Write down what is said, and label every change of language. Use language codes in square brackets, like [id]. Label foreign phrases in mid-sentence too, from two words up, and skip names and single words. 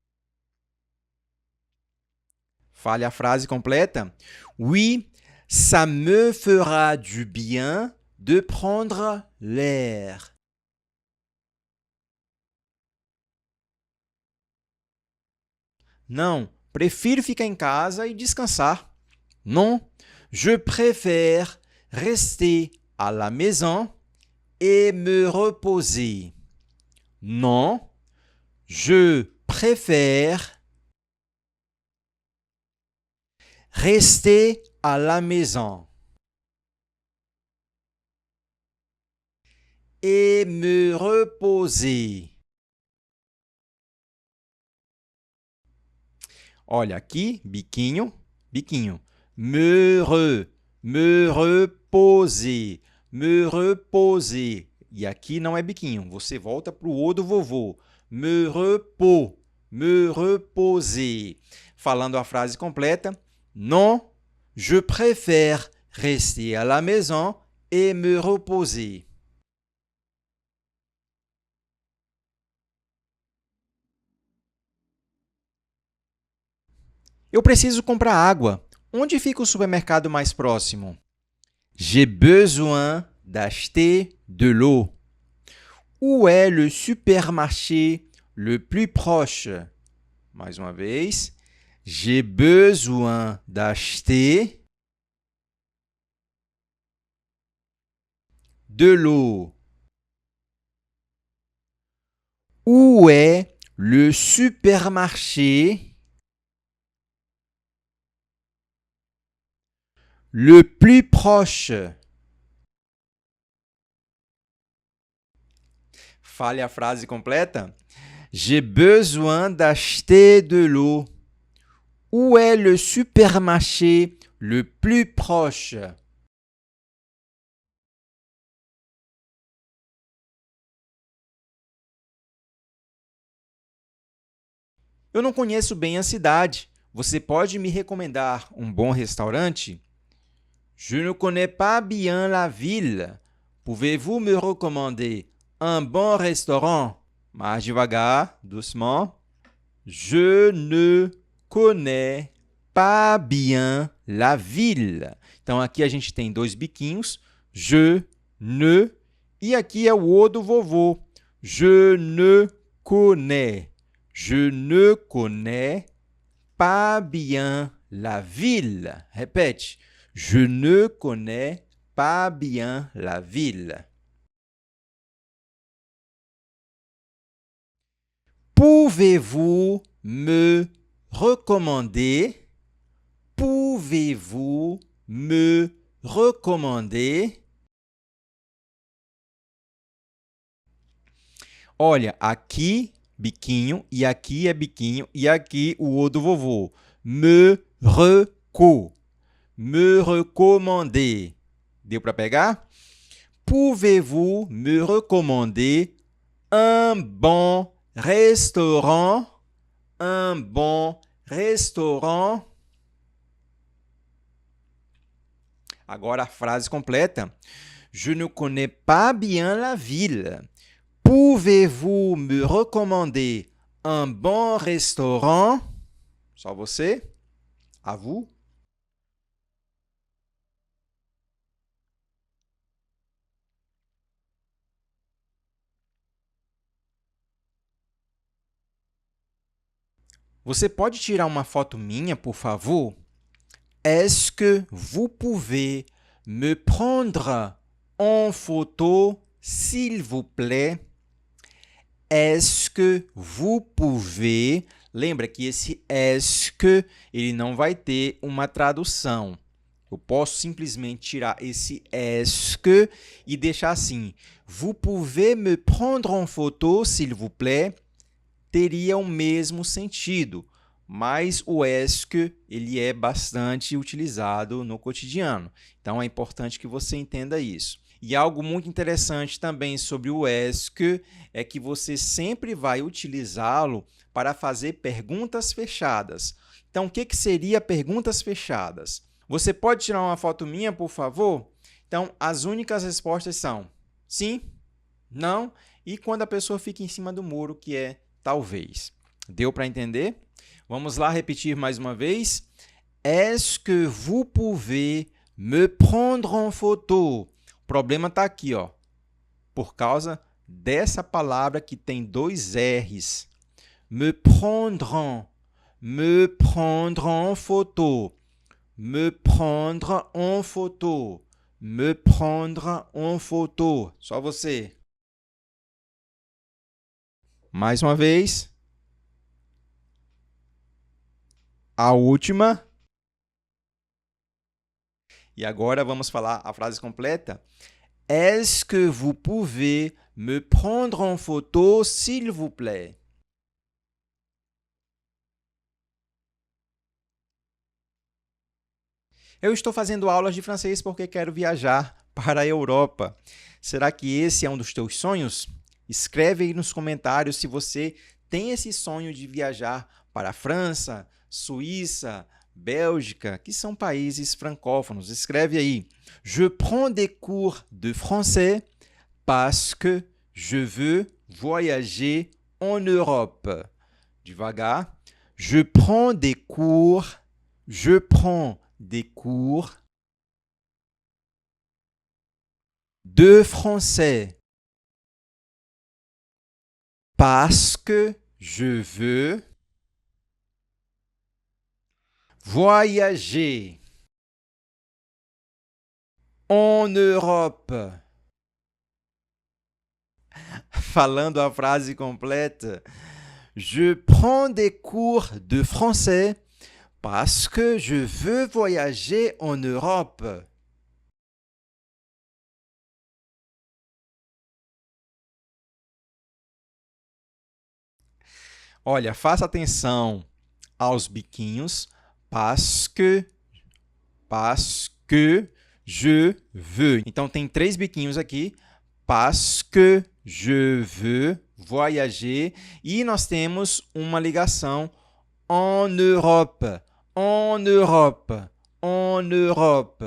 [pt] Fale a frase completa. [fr] Oui, ça me fera du bien de prendre l'air. [pt] Não, prefiro ficar em casa e descansar. [fr] Non, je préfère rester à la maison et me reposer. Non, je préfère rester à la maison et me reposer. [pt] Olha aqui, biquinho, biquinho. [fr] Me reposer, me reposer. [pt] E aqui não é biquinho, você volta para o O do vovô. [fr] Me reposer. [pt] Falando a frase completa. [fr] Non, je préfère rester à la maison et me reposer. [pt] Eu preciso comprar água. Onde fica o supermercado mais próximo? [fr] J'ai besoin d'acheter de l'eau. Où est le supermarché le plus proche? [pt] Mais uma vez. [fr] J'ai besoin d'acheter de l'eau. Où est le supermarché le plus proche? [pt] Fale a frase completa. [fr] J'ai besoin d'acheter de l'eau. Où est le supermarché le plus proche? [pt] Eu não conheço bem a cidade. Você pode me recomendar um bom restaurante? [fr] Je ne connais pas bien la ville. Pouvez-vous me recommander un bon restaurant? [pt] Mais devagar, [fr] doucement. Je ne connais pas bien la ville. [pt] Então, aqui a gente tem dois biquinhos. [fr] Je, ne. [pt] E aqui é o O do vovô. [fr] Je ne connais. Je ne connais pas bien la ville. Répète. Je ne connais pas bien la ville. Pouvez-vous me recommander? Pouvez-vous me recommander? [pt] Olha, aqui biquinho, e aqui é biquinho, e aqui o O do vovô. [fr] Me recommander. [pt] Deu para pegar? [fr] Pouvez-vous me recommander un bon restaurant? Un bon restaurant? [pt] Agora a frase completa. [fr] Je ne connais pas bien la ville. Pouvez-vous me recommander un bon restaurant? [pt] Só você? [fr] À vous? [pt] Você pode tirar uma foto minha, por favor? [fr] Est-ce que vous pouvez me prendre en photo, s'il vous plaît? Est-ce que vous pouvez... [pt] Lembra que esse [fr] est-ce que [pt] ele não vai ter uma tradução. Eu posso simplesmente tirar esse [fr] est que [pt] e deixar assim. [fr] Vous pouvez me prendre en photo, s'il vous plaît? [pt] Teria o mesmo sentido, mas o [fr] est que [pt] ele é bastante utilizado no cotidiano. Então, é importante que você entenda isso. E algo muito interessante também sobre o [fr] est que [pt] é que você sempre vai utilizá-lo para fazer perguntas fechadas. Então, o que seria perguntas fechadas? Você pode tirar uma foto minha, por favor? Então, as únicas respostas são sim, não e quando a pessoa fica em cima do muro, que é talvez. Deu para entender? Vamos lá repetir mais uma vez. [fr] Est-ce que vous pouvez me prendre en photo? [pt] O problema está aqui, ó, por causa dessa palavra que tem dois R's. [fr] Me prendre en photo. Me prendre en photo. Me prendre en photo. [pt] Só você. Mais uma vez. A última. E agora vamos falar a frase completa. [fr] Est-ce que vous pouvez me prendre en photo, s'il vous plaît? [pt] Eu estou fazendo aulas de francês porque quero viajar para a Europa. Será que esse é um dos teus sonhos? Escreve aí nos comentários se você tem esse sonho de viajar para a França, Suíça, Bélgica, que são países francófonos. Escreve aí. [fr] Je prends des cours de français parce que je veux voyager en Europe. [pt] Devagar. [fr] Je prends des cours de français parce que je veux voyager en Europe. [pt] Falando a frase completa. [fr] Je prends des cours de français parce que je veux voyager en Europe. [pt] Olha, faça atenção aos biquinhos. [fr] Parce que je veux. [pt] Então, tem 3 biquinhos aqui. [fr] Parce que je veux voyager. [pt] E nós temos uma ligação [fr] en Europe. En Europe. En Europe.